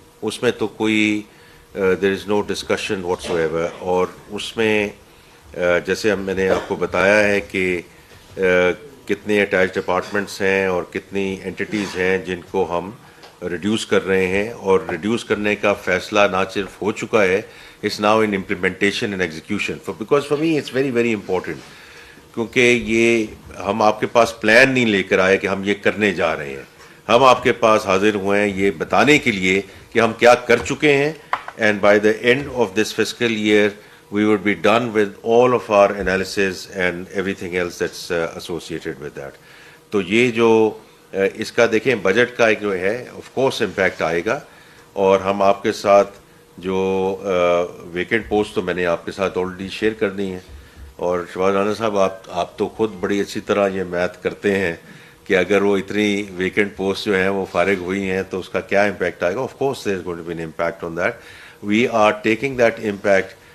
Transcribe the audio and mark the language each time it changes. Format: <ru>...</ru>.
<ur>اس میں تو کوئی</ur> <en>there is no discussion whatsoever.</en> <ur>اور اس میں جیسے میں نے آپ کو بتایا ہے کہ کتنے اٹیچ ڈپارٹمنٹس ہیں اور کتنی انٹیٹیز ہیں جن کو ہم ریڈیوس کر رہے ہیں, اور ریڈیوس کرنے کا فیصلہ نہ صرف ہو چکا ہے,</ur> <en>It's now in implementation and execution. Because for me it's very very important,</en> <ur>کیونکہ یہ ہم آپ کے پاس پلان نہیں لے کر آئے کہ ہم یہ کرنے جا رہے ہیں. ہم آپ کے پاس حاضر ہوئے ہیں یہ بتانے کے لیے کہ ہم کیا کر چکے ہیں,</ur> <en>And by the end of this fiscal year we would be done with all of our analysis and everything else that's associated with that.</en> <ur>تو یہ جو اس کا دیکھیں بجٹ کا ایک جو ہے آف کورس امپیکٹ آئے گا, اور ہم آپ کے ساتھ جو ویکینٹ پوسٹ تو میں نے آپ کے ساتھ آلریڈی شیئر کر دی ہیں, اور شہباز رانا صاحب آپ تو خود بڑی اچھی طرح یہ میتھ کرتے ہیں کہ اگر وہ اتنی ویکینٹ پوسٹ جو ہیں وہ فارغ ہوئی ہیں تو اس کا کیا امپیکٹ آئے گا.</ur> <en>Of course there is going to be an impact on that. We are taking that impact.</en>